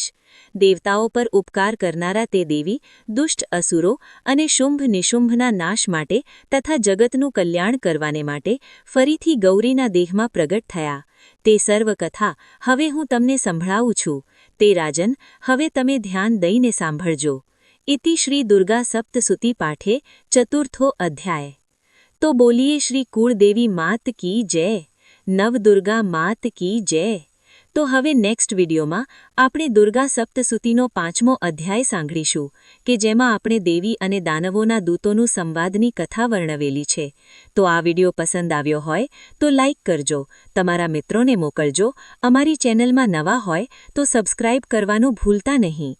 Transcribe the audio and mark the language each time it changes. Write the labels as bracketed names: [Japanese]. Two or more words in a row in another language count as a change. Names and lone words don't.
[Gujarati] દેવતાઓ પર ઉપકાર કરનારા તે દેવી દુષ્ટ અસુરો અને શુંભ નિશુંભના નાશ માટે તથા જગતનું કલ્યાણ કરવાને માટે ફરીથી ગૌરીના દેહમાં પ્રગટ થયા. તે સર્વ કથા હવે હું તમને સંભળાવું છું. તે રાજન, હવે તમે ધ્યાન દઈને સાંભળજો. [Sanskrit] इति श्री दुर्गा सप्तसुती पाठे चतुर्थो अध्याय। [Hindi] तो बोलिए श्री कुलदेवी मात की जय, नवदुर्गा मात की जय। [Gujarati] તો હવે નેક્સ્ટ વિડિયોમાં આપણે દુર્ગા સપ્તસુતીનો 5મો અધ્યાય સાંભળીશું કે જેમાં આપણે દેવી અને દાનવોના દૂતોનું સંવાદની કથા વર્ણવેલી છે. તો આ વિડિયો પસંદ આવ્યો હોય તો લાઈક કરજો, તમારા મિત્રોને મોકલજો. અમારી ચેનલમાં નવા હોય તો સબસ્ક્રાઇબ કરવાનું ભૂલતા નહીં.